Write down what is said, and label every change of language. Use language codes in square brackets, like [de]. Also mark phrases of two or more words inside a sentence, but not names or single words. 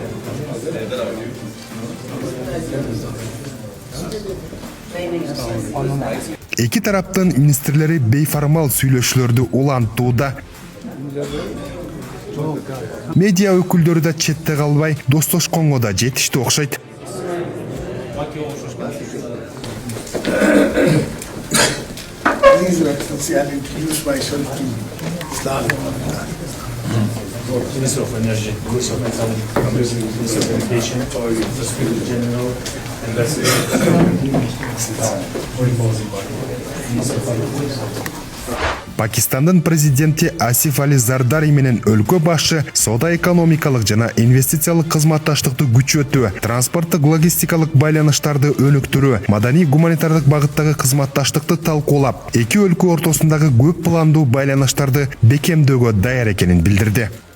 [ky] Эки тараптын министрлери бейформал сүйлөшүүлөрдү улантууда. Медиа өкүлдөрү да четте калбай, достошконго да жетишти окшойт. [en] Minister of Energy, Minister of Economic, Minister of Education, the Secretary General, and that's [ky] Пакистандын президенти Асиф Али Зардари менен өлкө башы соода-экономикалык жана инвестициялык кызматташтыкты күчөтүү, транспорттук логистикалык байланыштарды өнүктүрүү, маданий-гуманитардык багыттагы кызматташтыкты талкуулап, эки өлкө ортосундагы көп пландуу байланыштарды бекемдөөгө даяр экенин билдирди.